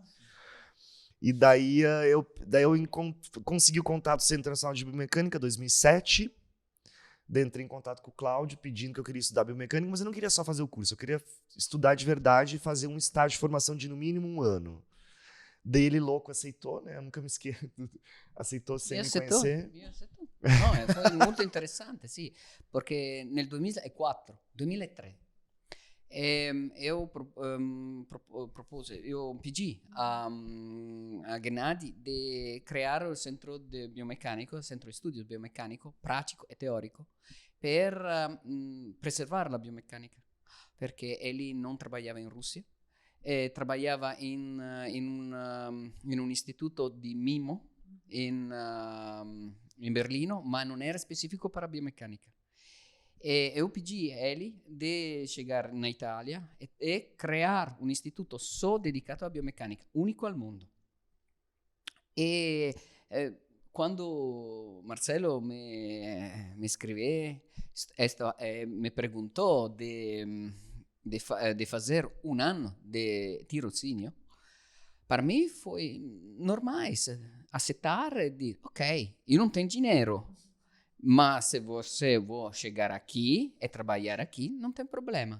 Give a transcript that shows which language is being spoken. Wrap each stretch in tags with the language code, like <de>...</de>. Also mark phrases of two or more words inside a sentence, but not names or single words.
<pt>E daí eu consegui o contato do Centro Internacional de Biomecânica em 2007. Daí entrei em contato com o Cláudio, pedindo que eu queria estudar biomecânica, mas eu não queria só fazer o curso, eu queria estudar de verdade e fazer um estágio de formação de no mínimo 1 ano. Daí ele louco aceitou, né? Eu nunca me esqueço. Aceitou sem me conhecer.</pt> <it>No, foi molto interessante, sì, perché nel 2003</it> <pt>eu propuse, eu pedi a</pt> <it>Gennady di creare il centro di biomecanico, centro di studio biomecanico, pratico e teorico, per preservare la biomeccanica, perché egli non lavorava in Russia, lavorava in un istituto di mimo in Berlino, ma non era specifico per la biomeccanica.</it> <pt>E eu pedi a ele de chegar na Itália e criar um instituto só dedicado à biomecânica, único ao mundo. E quando Marcelo me escreveu, me perguntou de fazer um ano de tirocínio, para mim foi normal aceitar e dizer, ok, eu não tenho dinheiro, mas se você for chegar aqui e trabalhar aqui, não tem problema.</pt>